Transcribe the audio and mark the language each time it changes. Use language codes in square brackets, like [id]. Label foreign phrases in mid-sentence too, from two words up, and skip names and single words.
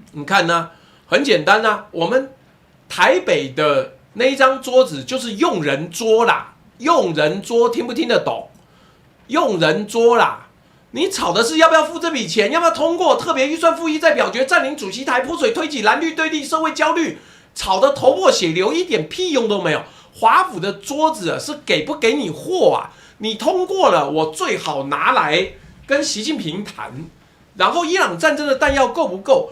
[zh] 你看呢，很簡單啊，我們台北的那一張桌子就是用人桌啦，用人桌聽不聽得懂？用人桌啦，你吵的是要不要付這筆錢，要不要通過特別預算附議再表決，佔領主席台，潑水推擠，藍綠對立，社會焦慮，吵得頭破血流，一點屁用都沒有。華府的桌子是給不給你貨啊？你通過了，我最好拿來跟習近平談。然後伊朗戰爭的彈藥夠不夠？